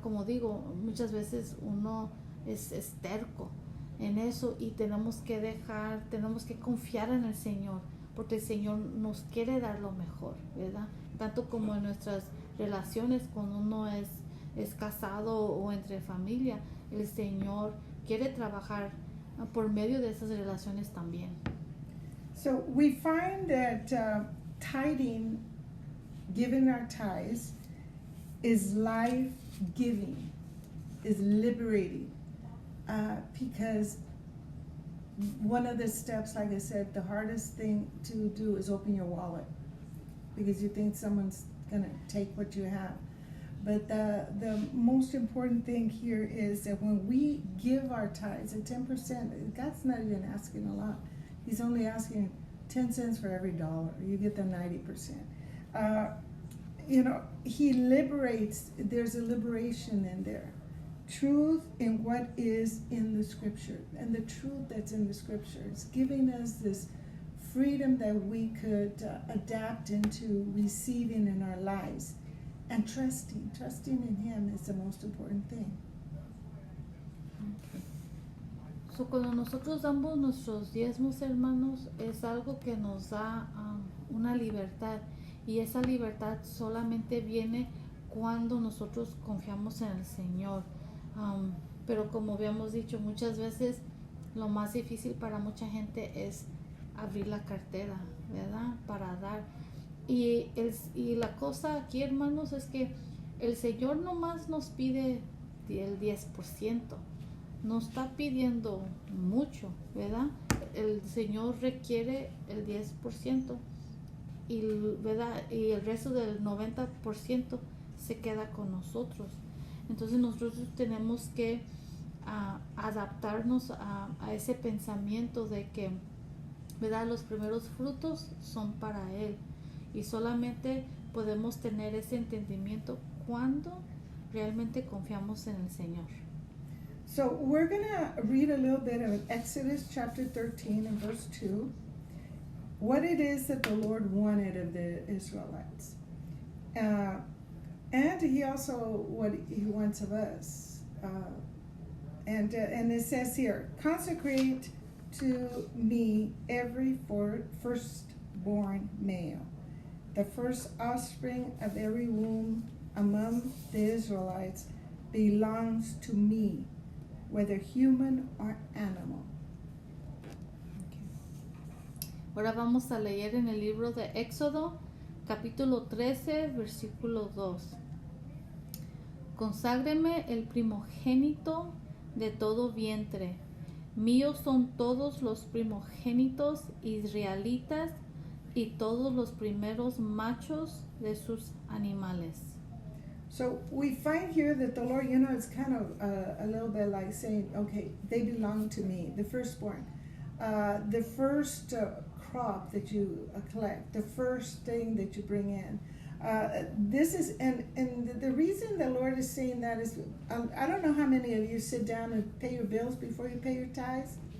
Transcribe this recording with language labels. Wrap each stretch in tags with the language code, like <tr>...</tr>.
<es>Como digo, muchas veces uno es terco en eso y tenemos que confiar en el Señor, porque el Señor nos quiere dar lo mejor, ¿verdad? Tanto como en nuestras relaciones, cuando uno es casado o entre familia, el Señor quiere trabajar por medio de esas relaciones también.</es> <en>So we find that tithing, giving our tithes, is life-giving, is liberating, because one of the steps, like I said, the hardest thing to do is open your wallet, because you think someone's going to take what you have. But the most important thing here is that when we give our tithes at 10%, God's not even asking a lot. He's only asking 10 cents for every dollar. You get the 90%. You know, He liberates. There's a liberation in there. Truth in what is in the Scripture. And the truth that's in the Scripture. It's giving us this freedom that we could adapt into receiving in our lives. And trusting in Him is the most important thing. Okay.</en> <es>So, cuando nosotros damos nuestros diezmos, hermanos, es algo que nos da una libertad, y esa libertad solamente viene cuando nosotros confiamos en el Señor. pero como habíamos dicho, muchas veces lo más difícil para mucha gente es abrir la cartera, ¿verdad? Para dar. Y la cosa aquí, hermanos, es que el Señor nomás nos pide el 10%. No está pidiendo mucho, ¿verdad? El Señor requiere el 10% y, ¿verdad? Y el resto del 90% se queda con nosotros. Entonces nosotros tenemos que adaptarnos a ese pensamiento de que, ¿verdad? Los primeros frutos son para Él y solamente podemos tener ese entendimiento cuando realmente confiamos en el Señor.</es> <en>So we're going to read a little bit of Exodus chapter 13 and verse 2, what it is that the Lord wanted of the Israelites. And he also, what he wants of us. And it says here, consecrate to me every firstborn male, the first offspring of every womb among the Israelites belongs to me, whether human or animal.</en> <es>Ahora vamos a leer en el libro de Éxodo, capítulo 13, versículo 2. Conságreme el primogénito de todo vientre. Míos son todos los primogénitos israelitas y todos los primeros machos de sus animales.</es> <en>So we find here that the Lord, it's kind of a little bit like saying, okay, they belong to me, the firstborn. The first crop that you collect, the first thing that you bring in. This is, and the reason the Lord is saying that is, I don't know how many of you sit down and pay your bills before you pay your tithes.</en>